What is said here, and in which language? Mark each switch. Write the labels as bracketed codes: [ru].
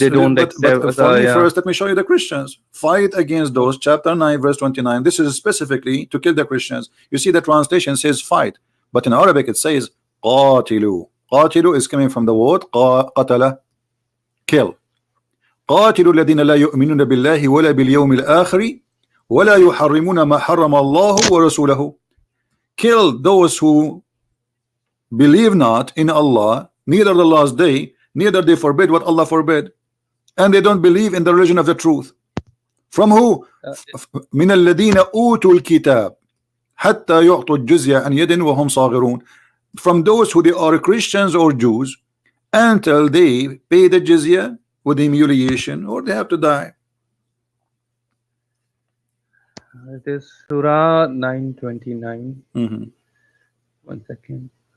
[en] if they don't but first, let me show you the Christians. Fight against those. Chapter 9, verse 29. This is specifically to kill the Christians. You see, the translation says fight, but in Arabic it says قاتلوا. قاتلوا is coming from the word قتل, kill. [ar] قاتلوا الذين لا يؤمنون بالله ولا باليوم الآخر ولا يحرمون ما حرم الله ورسوله. [en] Kill those who believe not in Allah, neither the last day, neither they forbid what Allah forbid, and they don't believe in the religion of the truth. From who? [ar] من الذين أوتوا الكتاب حتى يعطوا الجزية عن يد وهم صاغرون. [en] From those who they are Christians or Jews until they pay the jizya with humiliation or they have to die. It is Surah 929. 1 second.